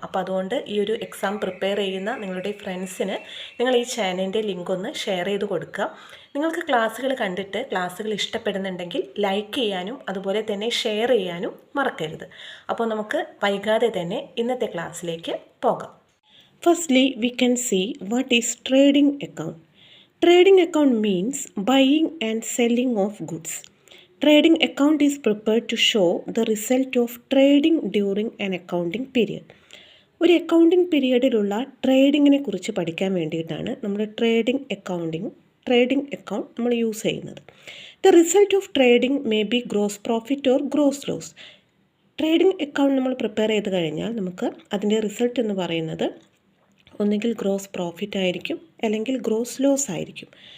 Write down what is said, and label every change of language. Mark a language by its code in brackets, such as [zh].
[ml] അപ്പോൾ അതുകൊണ്ട് ഈ ഒരു എക്സാം പ്രിപ്പയർ ചെയ്യുന്ന നിങ്ങളുടെ ഫ്രണ്ട്സിന് നിങ്ങൾ ഈ ചാനലിൻ്റെ ലിങ്ക് ഒന്ന് ഷെയർ ചെയ്ത് കൊടുക്കുക. നിങ്ങൾക്ക് ക്ലാസ്സുകൾ കണ്ടിട്ട് ക്ലാസ്സുകൾ ഇഷ്ടപ്പെടുന്നുണ്ടെങ്കിൽ ലൈക്ക് ചെയ്യാനും അതുപോലെ തന്നെ ഷെയർ ചെയ്യാനും മറക്കരുത്. അപ്പോൾ നമുക്ക് വൈകാതെ തന്നെ ഇന്നത്തെ ക്ലാസ്സിലേക്ക് പോകാം. [en] Firstly, we can see what is trading account. Trading account means buying and selling of goods. Trading account is prepared to show the result of trading during an accounting period. [ml] ഒരു അക്കൗണ്ടിങ് പീരിയഡിലുള്ള ട്രേഡിങ്ങിനെ കുറിച്ച് പഠിക്കാൻ വേണ്ടിയിട്ടാണ് നമ്മൾ trading account നമ്മൾ use ചെയ്യുന്നത്. [en] The result of trading may be gross profit or gross loss. [ml] Trading account നമ്മൾ prepare ചെയ്ത് കഴിഞ്ഞാൽ നമുക്ക് അതിൻ്റെ റിസൾട്ട് എന്ന് പറയുന്നത് ഒന്നുകിൽ ഗ്രോസ് പ്രോഫിറ്റ് ആയിരിക്കും അല്ലെങ്കിൽ ഗ്രോസ് ലോസ് ആയിരിക്കും.